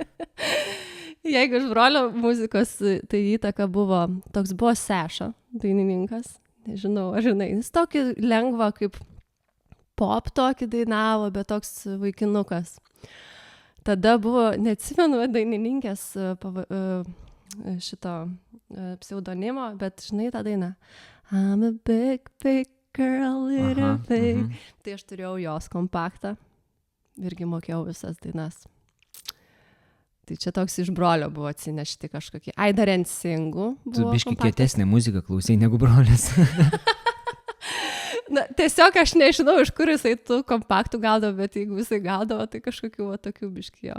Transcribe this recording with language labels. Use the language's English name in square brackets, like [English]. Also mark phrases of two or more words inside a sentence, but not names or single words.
[Lithuanian] Jeigu iš brolio muzikos, tai įtaka buvo, toks buvo Seša, dainininkas. Nežinau, ar žinai, jis tokį lengvą kaip pop tokį dainavo, bet toks vaikinukas. Tada buvo, neatsimenu dainininkės šito pseudonimo, bet žinai tą dainą. [English] I'm a big, big girl, little big. [Lithuanian] Tai aš turėjau jos kompaktą, irgi mokėjau visas dainas. Tai čia toks iš brolio buvo atsinešti kažkokį. Ai, dar NSYNC. Tu biški kietesnė muzika klausai negu brolis. Na, tiesiog aš nežinau, iš kur jisai tų kompaktų gaudavo, bet jeigu jisai gaudavo, tai kažkokių va, tokių biškijo.